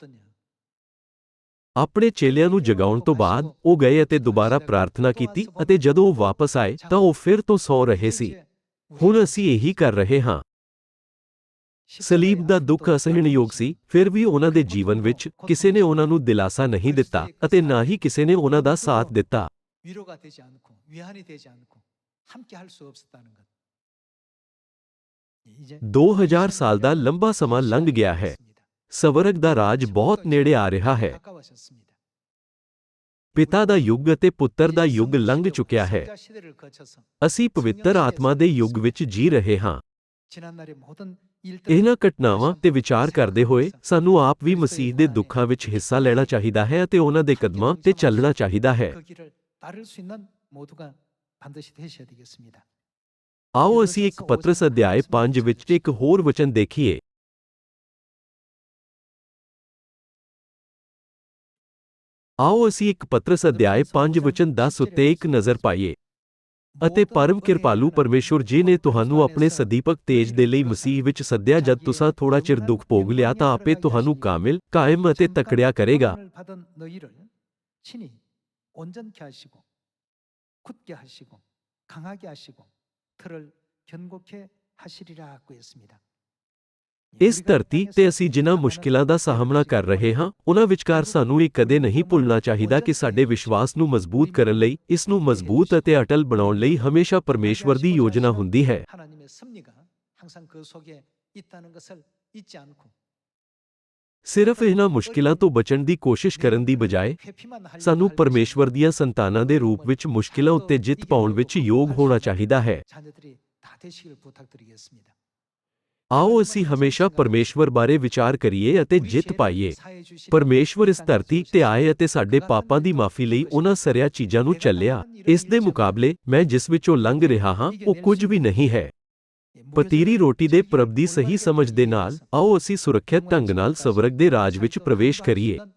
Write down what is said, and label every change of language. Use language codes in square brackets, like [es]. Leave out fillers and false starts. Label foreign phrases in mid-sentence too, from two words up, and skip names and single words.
[pa] ਆਪਣੇ ਚੇਲਿਆਂ ਨੂੰ ਜਗਾਉਣ ਤੋਂ ਬਾਅਦ ਉਹ ਗਏ ਅਤੇ ਦੁਬਾਰਾ ਪ੍ਰਾਰਥਨਾ ਕੀਤੀ ਅਤੇ ਜਦੋਂ ਉਹ ਵਾਪਸ ਆਏ ਤਾਂ ਉਹ ਫਿਰ ਤੋਂ ਸੌ ਰਹੇ ਸੀ। ਹੁਣ ਅਸੀਂ ਇਹੀ ਕਰ ਰਹੇ ਹਾਂ। ਸਲੀਬ ਦਾ ਦੁੱਖ ਅਸਹਿਣਯੋਗ ਸੀ, ਫਿਰ ਵੀ ਉਹਨਾਂ ਦੇ ਜੀਵਨ ਵਿੱਚ ਕਿਸੇ ਨੇ ਉਹਨਾਂ ਨੂੰ ਦਿਲਾਸਾ ਨਹੀਂ ਦਿੱਤਾ ਅਤੇ ਨਾ ਹੀ ਕਿਸੇ ਨੇ ਉਹਨਾਂ ਦਾ ਸਾਥ ਦਿੱਤਾ। [ko] 위로가 되지 않고 위안이 되지 않고 함께 할 수 없었다는 것. 이제 [pa] 2000 ਸਾਲ ਦਾ ਲੰਬਾ ਸਮਾਂ ਲੰਘ ਗਿਆ ਹੈ। ਸਵਰਗ ਦਾ ਰਾਜ ਬਹੁਤ ਨੇੜੇ ਆ ਰਿਹਾ ਹੈ। [ko] 가까워졌습니다. [pa] ਪਿਤਾ ਦਾ ਯੁੱਗ ਅਤੇ ਪੁੱਤਰ ਦਾ ਯੁੱਗ ਲੰਘ ਚੁੱਕਿਆ ਹੈ। [ko] 성자 시대를 거쳐서 [pa] ਅਸੀਂ ਪਵਿੱਤਰ ਆਤਮਾ ਦੇ ਯੁੱਗ ਵਿੱਚ ਜੀ ਰਹੇ ਹਾਂ। [ko] 지난날의 모든 일들 [pa] ਇਹਨਾਂ ਘਟਨਾਵਾਂ ਤੇ ਵਿਚਾਰ ਕਰਦੇ ਹੋਏ ਸਾਨੂੰ ਆਪ ਵੀ ਮਸੀਹ ਦੇ ਦੁੱਖਾਂ ਵਿੱਚ ਹਿੱਸਾ ਲੈਣਾ ਚਾਹੀਦਾ ਹੈ ਅਤੇ ਉਹਨਾਂ ਦੇ ਕਦਮਾਂ ਤੇ ਚੱਲਣਾ ਚਾਹੀਦਾ ਹੈ। [ko] 그 길을 따를 수 있는 모두가 반드시 되셔야 되겠습니다. [pa] ਆਓ ਅਸੀਂ ਇੱਕ ਪਤਰਸ ਅਧਿਆਇ 5 ਵਿੱਚ ਇੱਕ ਹੋਰ ਵਚਨ ਦੇਖੀਏ। ਆਓ ਅਸੀਂ ਇੱਕ ਪਤਰਸ ਅਧਿਆਇ 5 ਵਚਨ 10 ਉੱਤੇ ਇੱਕ ਨਜ਼ਰ ਪਾਈਏ। ਅਤੇ ਪਰਮ ਕਿਰਪਾਲੂ ਪਰਮੇਸ਼ੁਰ ਜੀ ਨੇ ਤੁਹਾਨੂੰ ਆਪਣੇ ਸਦੀਪਕ ਤੇਜ ਦੇ ਲਈ ਮਸੀਹ ਵਿੱਚ ਸੱਦਿਆ। ਜਦ ਤੁਸੀਂ ਥੋੜਾ ਚਿਰ ਦੁੱਖ ਭੋਗ ਲਿਆ ਤਾਂ ਆਪੇ ਤੁਹਾਨੂੰ ਕਾਮਿਲ, ਕਾਇਮ ਅਤੇ ਤਕੜਿਆ ਕਰੇਗਾ। [ko] 구원을 받은 너희를 친히 온전케 하시고 굳게 하시고 강하게 하시고 틀을 견고케 하시리라 하고 했습니다. [pa] ਇਸ ਧਰਤੀ ਤੇ ਅਸੀਂ ਜਿਨ੍ਹਾਂ ਮੁਸ਼ਕਿਲਾਂ ਦਾ ਸਾਹਮਣਾ ਕਰ ਰਹੇ ਹਾਂ, ਉਹਨਾਂ ਵਿਚਕਾਰ ਸਾਨੂੰ ਇਹ ਕਦੇ ਨਹੀਂ ਭੁੱਲਣਾ ਚਾਹੀਦਾ ਕਿ ਸਾਡੇ ਵਿਸ਼ਵਾਸ ਨੂੰ ਮਜ਼ਬੂਤ ਕਰਨ ਲਈ, ਇਸ ਨੂੰ ਮਜ਼ਬੂਤ ਅਤੇ ਅਟਲ ਬਣਾਉਣ ਲਈ ਹਮੇਸ਼ਾ ਪਰਮੇਸ਼ਵਰ ਦੀ ਯੋਜਨਾ ਹੁੰਦੀ ਹੈ। [ko] 하나님의 섭리가 항상 그 속에 있다는 것을 잊지 않고 [pa] ਸਿਰਫ ਇਹਨਾਂ ਮੁਸ਼ਕਿਲਾਂ ਤੋਂ ਬਚਣ ਦੀ ਕੋਸ਼ਿਸ਼ ਕਰਨ ਦੀ ਬਜਾਏ [ko] 회피만 하려고 [pa] ਸਾਨੂੰ [ko] 할 [pa] ਪਰਮੇਸ਼ਵਰ ਦੀਆਂ ਸੰਤਾਨਾਂ ਦੇ ਰੂਪ ਵਿੱਚ ਮੁਸ਼ਕਿਲਾਂ ਉੱਤੇ ਜਿੱਤ ਪਾਉਣ ਵਿੱਚ ਯੋਗ ਹੋਣਾ ਚਾਹੀਦਾ ਹੈ। [ko] 자녀들이 다 되시길 부탁드리겠습니다. [pa] ਆਓ ਅਸੀਂ ਹਮੇਸ਼ਾ ਪਰਮੇਸ਼ਵਰ ਬਾਰੇ ਵਿਚਾਰ ਕਰੀਏ ਅਤੇ ਜਿੱਤ ਪਾਈਏ। ਪਰਮੇਸ਼ਵਰ ਇਸ ਧਰਤੀ ਤੇ ਆਏ ਅਤੇ ਸਾਡੇ ਪਾਪਾਂ ਦੀ ਮਾਫੀ ਲਈ ਉਹਨਾਂ ਸਾਰੀਆਂ ਚੀਜ਼ਾਂ ਨੂੰ ਚੱਲਿਆ। ਇਸ ਦੇ ਮੁਕਾਬਲੇ ਮੈਂ ਜਿਸ ਵਿੱਚੋਂ ਲੰਘ ਰਿਹਾ ਹਾਂ ਉਹ ਕੁਝ ਵੀ ਨਹੀਂ ਹੈ। ਪਤੀਰੀ ਰੋਟੀ ਦੇ ਪ੍ਰਭ ਦੀ ਸਹੀ ਸਮਝ ਦੇ ਨਾਲ ਆਓ ਅਸੀਂ ਸੁਰੱਖਿਅਤ ਢੰਗ ਨਾਲ ਸਵਰਗ ਦੇ ਰਾਜ ਵਿੱਚ ਪ੍ਰਵੇਸ਼ ਕਰੀਏ।